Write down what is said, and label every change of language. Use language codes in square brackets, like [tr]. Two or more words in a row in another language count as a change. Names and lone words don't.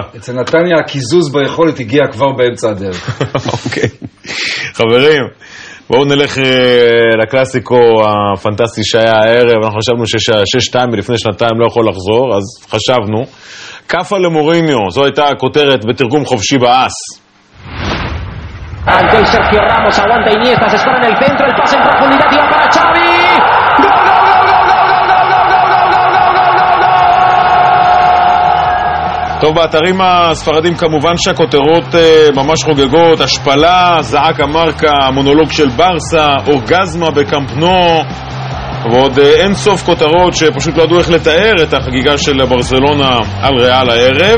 [he] אצל נתניה הקיזוז ביכולת הגיע כבר באמצע הדרך. אוקיי. חברים, בואו נלך לקלאסיקו הפנטסטי שהיה הערב. אנחנו חשבנו ש6-2 ולפני שנתיים לא יכול לחזור, אז חשבנו. קפה למוריניו, זו הייתה הכותרת בתרגום חופשי באס. [es] Ángel Sergio Ramos aguanta Iniesta, se escora en el centro, el pase en profundidad y va para Xavi. [he] טוב, באתרים הספרדים כמובן שהכותרות ממש חוגגות, השפלה, זעק המרקה, המונולוג של ברסה, אורגזמה בקמפנו, ועוד אין סוף כותרות שפשוט לא ידעו איך לתאר את החגיגה של ברצלונה על ריאל הערב.